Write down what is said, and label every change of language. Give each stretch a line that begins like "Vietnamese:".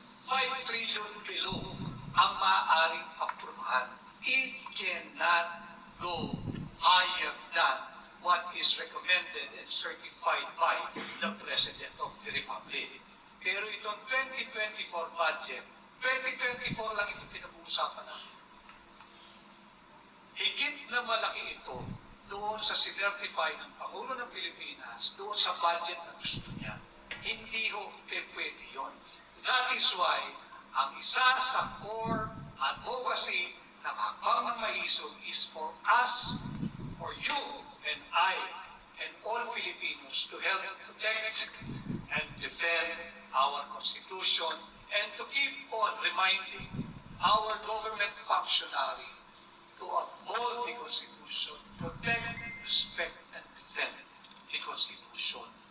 English: 5 trillion below
Filipino: ang maaaring aprubahan.
English: It cannot go higher than what is recommended and certified by the President of the Republic.
Filipino: Pero itong 2024 budget, 2024 lang ito pinag-uusapan natin. Higit na malaki ito doon sa sinertify ng Pangulo ng Pilipinas, doon sa budget na gusto niya. Hindi pwede yun.
English: That is why,
Filipino: ang isa sa
English: core advocacy ng Hakbang ng Maisog is for us, for you and I, and all Filipinos to help protect and defend our Constitution and to keep on reminding our government functionary to uphold the Constitution, protect, respect, and defend the Constitution.